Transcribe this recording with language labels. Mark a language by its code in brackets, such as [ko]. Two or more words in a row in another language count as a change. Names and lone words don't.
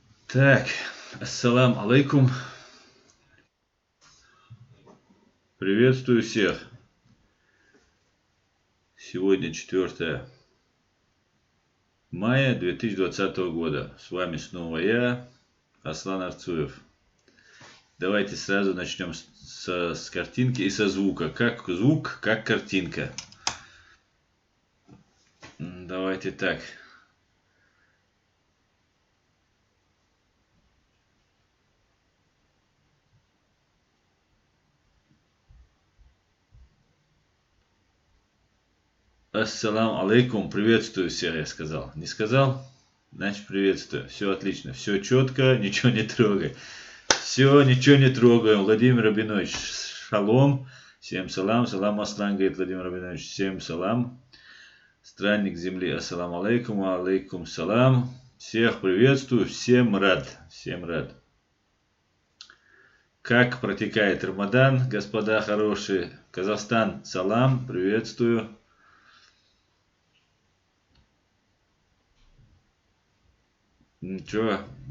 [ru] Так, [ar] السلام عليكم. [ru] Приветствую всех. Сегодня 4 мая 2020 года. С вами снова я, Аслан Арцуев. Давайте сразу начнем с картинки и со звука. Как звук, как картинка. Давайте так. [ar] السلام عليكم. [ru] Приветствую всех, я сказал. Не сказал? Значит, приветствую. Все отлично. Все четко, ничего не трогай. Все, ничего не трогаем. Владимир Рабинович, шалом. Всем салам. Салам Аслан, говорит Владимир Рабинович. Всем салам. Странник земли, [ar] السلام عليكم. عليكم السلام. [ru] Всех приветствую. Всем рад. Всем рад. Как протекает Рамадан, господа хорошие? Казахстан, салам. Приветствую. Ничего.